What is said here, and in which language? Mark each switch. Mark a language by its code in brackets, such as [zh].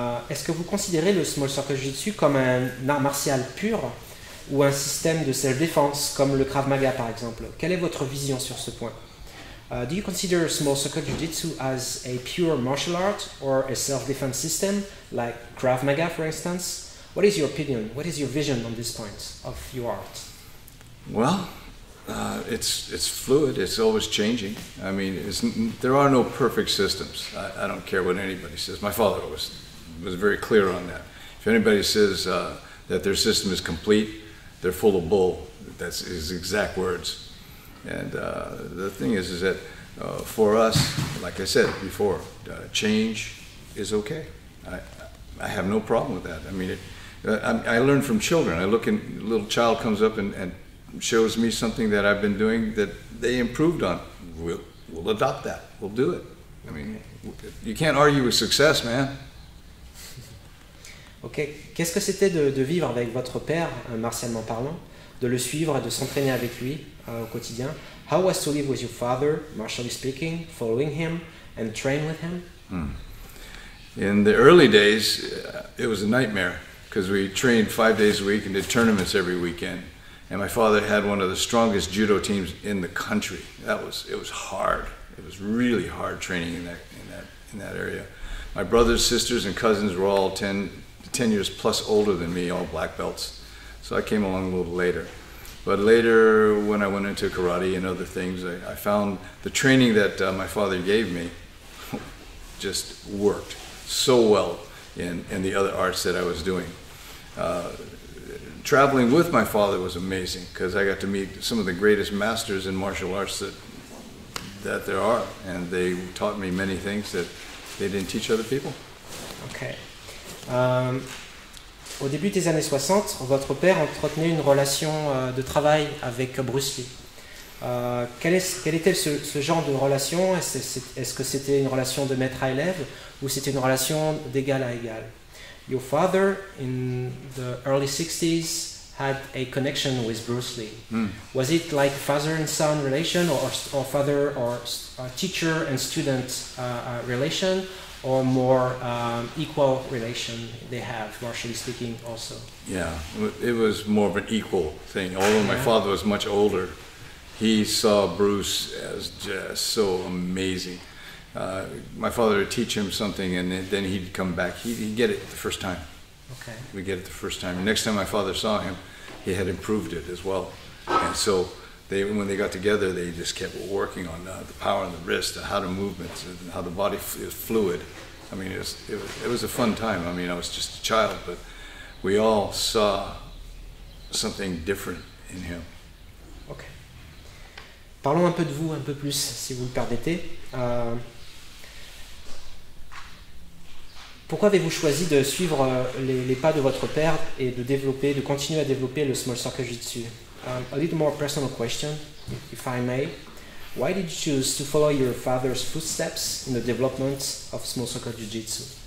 [fr] Est-ce que vous considérez le Small Circle Jujitsu comme un art martial pur ou un système de self-défense comme le Krav Maga par exemple? Quelle est votre vision sur ce point? [en] Do you consider Small Circle Jujitsu as a pure martial art or a self-defense system like Krav Maga for instance? What is your opinion? What is your vision on this point of your art? Well, it's fluid. It's always changing. I mean, there are no perfect systems. I don't care what anybody says. My father was very clear on that. If anybody says that their system is complete, they're full of bull. That's his exact words. And the thing is that for us, like I said before, change is okay. I have no problem with that. I mean, I learn from children. I look, and a little child comes up and shows me something that I've been doing that they improved on. We'll adopt that. We'll do it. I mean, you can't argue with success, man. Ok. [fr] Qu'est-ce que c'était de vivre avec votre père, martialement parlant, de le suivre et de s'entraîner avec lui au quotidien? [en] How was to live with your father, martially speaking, following him and train with him? In the early days, it was a nightmare because we trained 5 days a week and did tournaments every weekend. And my father had one of the strongest judo teams in the country. It was hard. It was really hard training in that area. My brothers, sisters, and cousins were all 10 years plus older than me, all black belts. So I came along a little later. But later, when I went into karate and other things, I found the training that my father gave me just worked so well in the other arts that I was doing. Traveling with my father was amazing because I got to meet some of the greatest masters in martial arts that there are, and they taught me many things that they didn't teach other people. Ok. [fr] Au début des années 60, votre père entretenait une relation de travail avec Bruce Lee. Quel était ce genre de relation? Est-ce que c'était une relation de maître à élève ou c'était une relation d'égal à égal? [en] Your father in the early 60s had a connection with Bruce Lee. Was it like father and son relation or father or teacher and student relation, or more equal relation they have, martially speaking also? Yeah, it was more of an equal thing. Although my father was much older, he saw Bruce as just so amazing. My father would teach him something and then he'd come back. He'd get it the first time. Okay. We'd get it the first time. And next time my father saw him, he had improved it as well. And so when they got together, they just kept working on the power in the wrist, how the movements, and how the body is fluid. I mean, it was a fun time. I mean, I was just a child, but we all saw something different in him. Ok. [fr] Parlons un peu de vous, un peu plus, si vous le permettez. Pourquoi avez-vous choisi de suivre les pas de votre père et de continuer à développer le Small Circle Jujitsu? [en] A little more personal question, if I may. Why did you choose to follow your father's footsteps in the development of Small Circle Jujitsu?